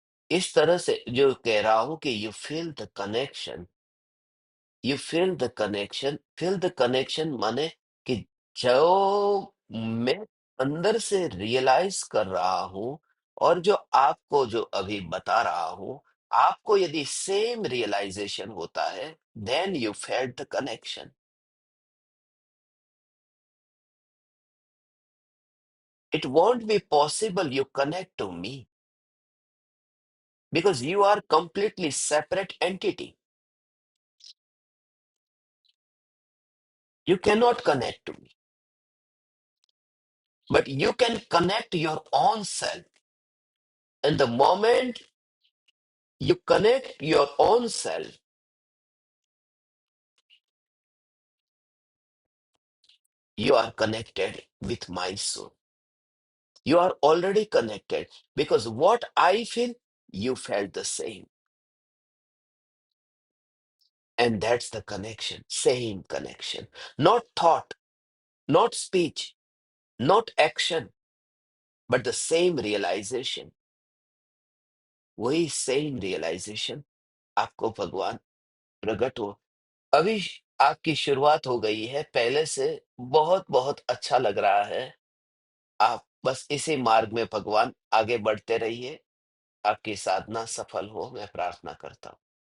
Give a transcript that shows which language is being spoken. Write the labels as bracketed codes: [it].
[hi] इस तरह से जो कह रहा हूं कि [en] you feel the connection, [hi] you feel the connection माने कि जो मैं अंदर से रियलाइज कर रहा हूं और जो आपको जो अभी बता रहा हूं, आपको यदि सेम रियलाइजेशन होता है, [en] Then you felt the connection. It won't be possible you connect to me because you are completely separate entity. You cannot connect to me, but you can connect your own self. And the moment you connect your own self, you are connected with my soul. You are already connected because what I feel, you felt the same. And that's the connection, same connection. Not thought, not speech, not action, but the same realization. [hi] वही same realisation आपको भगवान प्रकट हो। अभी आपकी शुरुआत हो गई है, पहले से बहुत बहुत अच्छा लग रहा है। आप बस इसी मार्ग में भगवान आगे बढ़ते रहिए, आपकी साधना सफल हो, मैं प्रार्थना करता हूँ।